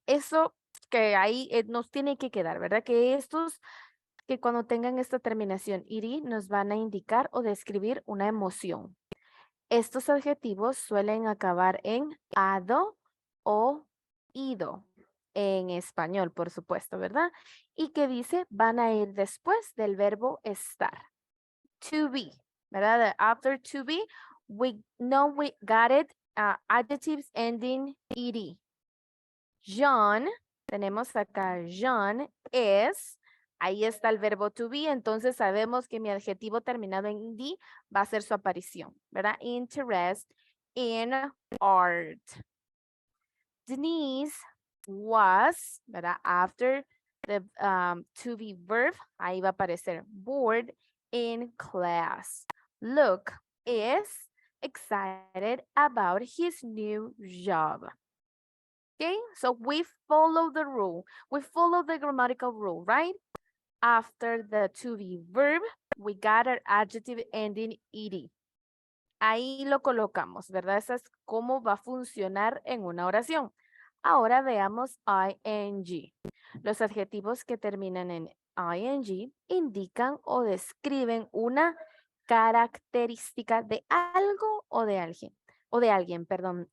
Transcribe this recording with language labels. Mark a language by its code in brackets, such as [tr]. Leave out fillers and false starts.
[es] Eso que ahí nos tiene que quedar, ¿verdad? Que cuando tengan esta terminación ed nos van a indicar o describir una emoción. Estos adjetivos suelen acabar en ado ido en español, por supuesto, ¿verdad? Y que dice van a ir después del verbo estar. [en] To be, [es] ¿verdad? [en] After to be, we know we got it. Adjectives ending ed. [es] John, tenemos acá John es, ahí está el verbo to be, entonces sabemos que mi adjetivo terminado en ed va a ser su aparición, ¿verdad? [en] Interest in art. Denise was, [es] ¿verdad? [en] After the to be verb, [es] ahí va a aparecer [en] bored in class. Luke is excited about his new job. Okay, so we follow the rule. We follow the grammatical rule, right? After the to be verb, we got an adjective ending ed. [es] Ahí lo colocamos, ¿verdad? Esa es cómo va a funcionar en una oración. Ahora veamos ing. Los adjetivos que terminan en ing indican o describen una característica de algo o de alguien. Perdón.